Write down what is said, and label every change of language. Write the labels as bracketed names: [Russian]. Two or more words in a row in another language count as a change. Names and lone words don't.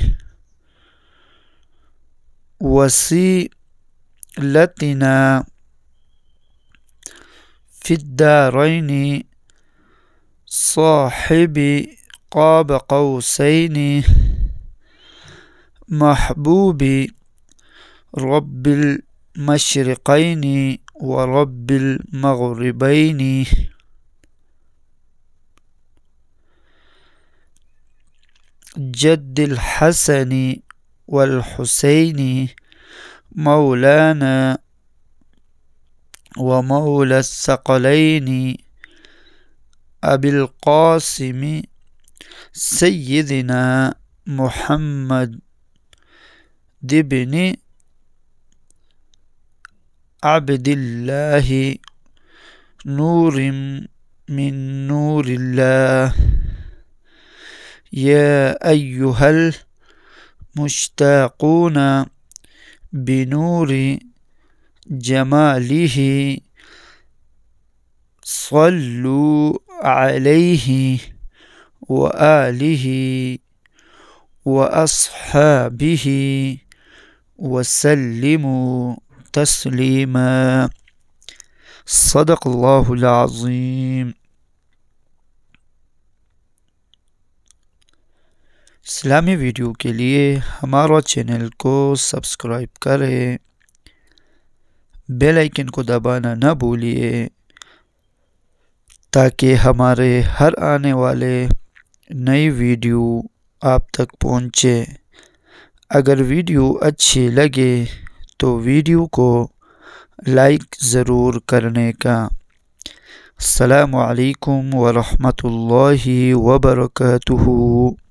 [Arabic] وسيلتنا في الدارين صاحب قاب قوسين محبوب رب المشرقين ورب المغربين. جد الحسن والحسين مولانا ومولى الثقلين أبي القاسم سيدنا محمد بن عبد الله نور من نور الله. يا أيها المشتاقون بنور جماله صلوا عليه وآله وأصحابه وسلموا تسليما. صدق الله العظيم. [Hindi] इस्लामी वीडियो के लिए हमारा चैनल को सब्सक्राइब करें, [English] bell icon [Hindi] को दबाना न भूलिए ताकि हमारे हर आने वाले नई वीडियो आप तक पहुँचे। अगर वीडियो अच्छी लगे तो वीडियो को लाइक ज़रूर करने का। [Arabic] السلام عليكم ورحمة الله وبركاته.